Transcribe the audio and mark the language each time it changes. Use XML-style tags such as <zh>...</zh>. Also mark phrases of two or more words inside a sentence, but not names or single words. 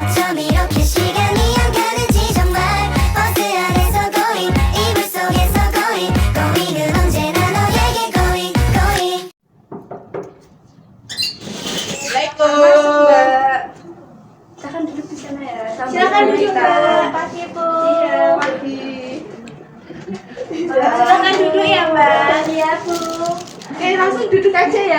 <ko>처럼 이렇게 시간이 안 가는지 정말 버스 안에서 going 이불 속에서 going은 언제나 너에게 going</ko> <id>Silakan duduk di sana ya. Silakan duduk, Mbak. Pagi Bu. Iya, pagi. Silakan duduk ya, Mbak. Iya Bu. Oke, langsung duduk aja ya.</id>